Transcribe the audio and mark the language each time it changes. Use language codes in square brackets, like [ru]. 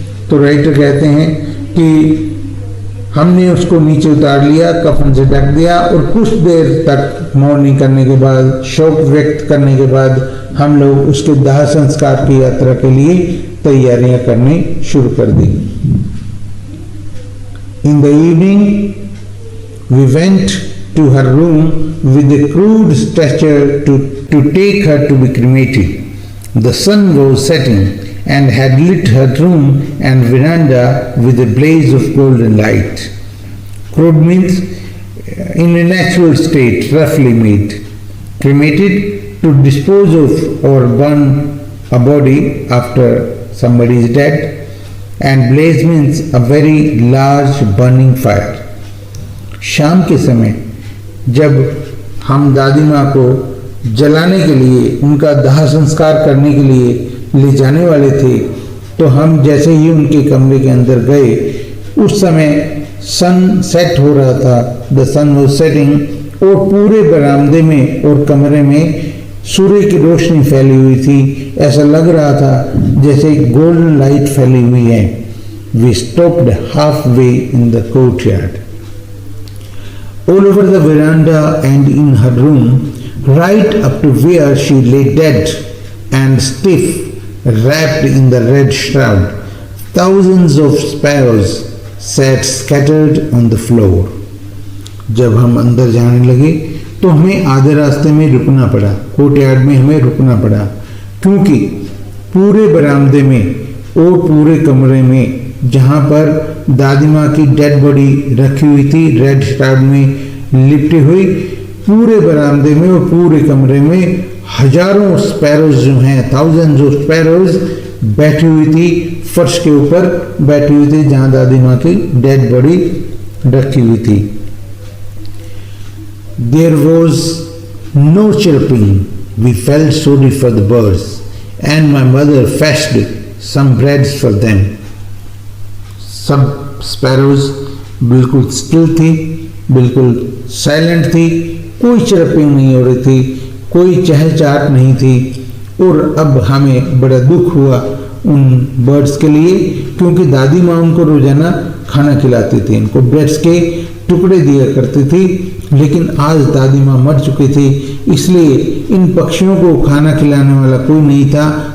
[hi] तो राइटर कहते हैं कि हमने उसको नीचे उतार लिया, कफन से ढक दिया, और कुछ देर तक मौनी करने के बाद, शोक व्यक्त करने के बाद हम लोग उसके दाह संस्कार की यात्रा के लिए तैयारियां करनी शुरू कर दी। [en] In the evening we went to her room with a crude stretcher to take her to be cremated. The sun was setting and had lit her room and veranda with a blaze of golden light. Crude means in a natural state, roughly made. Cremated, to dispose of or burn a body after somebody is dead. And blaze means a very large burning fire. [hi] शाम के समय जब हम दादी माँ को जलाने के लिए, उनका दाह संस्कार करने के लिए ले जाने वाले थे, तो हम जैसे ही उनके कमरे के अंदर गए, उस समय सन सेट हो रहा था, [en] the sun was setting, [hi] और पूरे बरामदे में और कमरे में सूर्य की रोशनी फैली हुई थी। ऐसा लग रहा था जैसे गोल्डन लाइट फैली हुई है। [en] We stopped halfway in the courtyard. All over the veranda and in her room, right up to where she lay dead and stiff, wrapped in the red shroud, thousands of sparrows sat scattered on the floor. [hi] जब हम अंदर जाने लगे तो हमें आधे रास्ते में रुकना पड़ा, कोर्टयार्ड में हमें रुकना पड़ा, क्योंकि पूरे बरामदे में और पूरे कमरे में जहाँ पर दादी माँ की डेड बॉडी रखी हुई थी, रेड श्राउड में लिपटी हुई, पूरे बरामदे में और पूरे कमरे में हजारों स्पैरोज जो हैं, [en] thousands of sparrows [hi] बैठी हुई थी, फर्श के ऊपर बैठी हुई थी जहाँ दादी माँ की डेड बॉडी रखी हुई थी. [en] There was no chirping. We felt sorry for the birds, and my mother fetched some breads for them. [hi] सब स्पैरोज बिल्कुल स्टिल थी, बिल्कुल साइलेंट थी, कोई चिरपिंग नहीं हो रही थी, कोई चहचहाट नहीं थी. और अब हमें बड़ा दुख हुआ उन बर्ड्स के लिए, क्योंकि दादी माँ उनको रोजाना खाना खिलाती थी, उनको ब्रेड्स के टुकड़े दिया करती थी, लेकिन आज दादी माँ मर चुकी थी, इसलिए इन पक्षियों को खाना खिलाने वाला कोई नहीं था.